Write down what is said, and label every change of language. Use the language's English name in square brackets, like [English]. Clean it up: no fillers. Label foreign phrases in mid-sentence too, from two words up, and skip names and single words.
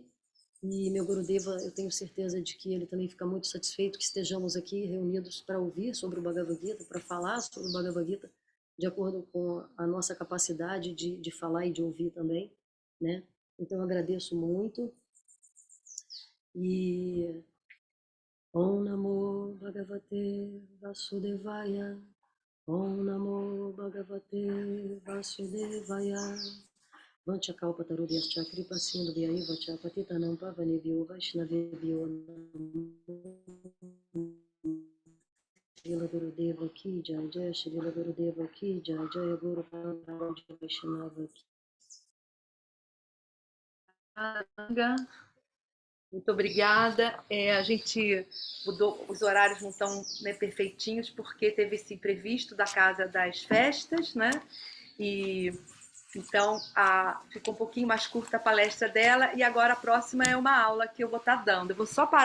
[Portuguese] E meu Gurudeva, eu tenho certeza de que ele também fica muito satisfeito que estejamos aqui reunidos para ouvir sobre o Bhagavad Gita, para falar sobre o Bhagavad Gita, de acordo com a nossa capacidade de falar e de ouvir também, né? Então eu agradeço muito. [Sanskrit] E ॐ नमो भगवते वासुदेवाय. ॐ नमो भगवते वासुदेवाय. वाञ्छाकल्पतरुभ्यश्च कृपासिन्धुभ्य एव च पतितानां पावनेभ्यो वैष्णवेभ्यो [Hindi] श्रील गुरुदेव की जय, जय श्रील गुरुदेव की जय, जय गुरु परम्परा वैष्णव की. [Portuguese] Muito obrigada. A gente mudou, os horários não estão, né, perfeitinhos, porque teve esse imprevisto da Casa das Festas, né? E então ficou um pouquinho mais curta a palestra dela, e agora a próxima é uma aula que eu vou estar dando.